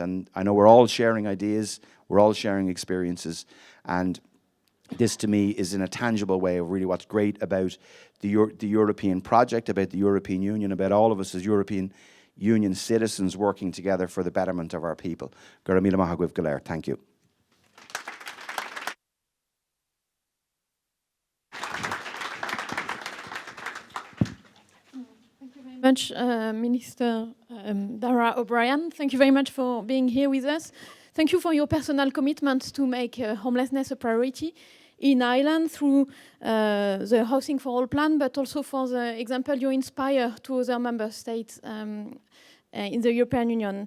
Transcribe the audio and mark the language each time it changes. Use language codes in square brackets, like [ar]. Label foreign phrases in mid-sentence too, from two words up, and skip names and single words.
[en] And I know we're all sharing ideas, we're all sharing experiences. And this to me is in a tangible way of really what's great about the European project, about the European Union, about all of us as European Union citizens working together for the betterment of our people. [ga] Gura míle maith agam go léir. [en] Thank you. Thank you very much, Minister Dara O'Brien. Thank you very much for being here with us. Thank you for your personal commitment to make homelessness a priority in Ireland through the Housing for All plan, but also for the example you inspire to other member states in the European Union.